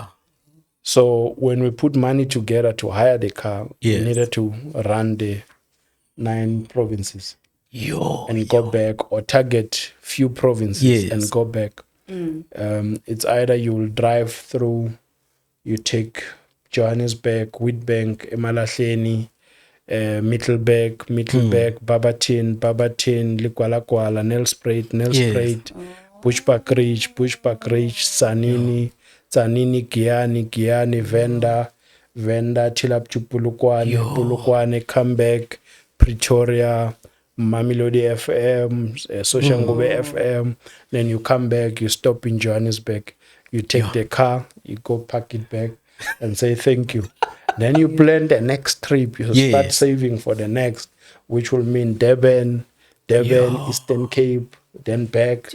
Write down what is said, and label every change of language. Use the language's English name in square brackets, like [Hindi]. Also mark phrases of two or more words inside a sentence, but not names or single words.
[English] So when we put money together to hire the car, Yes. we needed to run the 9 provinces Yo. and go back, or target few provinces Yes. and go back. It's either you will drive through, you take Johannesburg, Witbank, Emalahleni, Mittelberg, Barberton, Likwalakwala, Nelspruit, Bushbuck Ridge, Sanini, Giyani, Venda, till up to Polokwane, come back, Pretoria, Mamelodi FM, Soshanguve FM. Then you come back, you stop in Johannesburg, you take the car, you go park it back and say thank you. Then you plan the next trip, you start saving for the next, which will mean Durban, Eastern Cape, then back.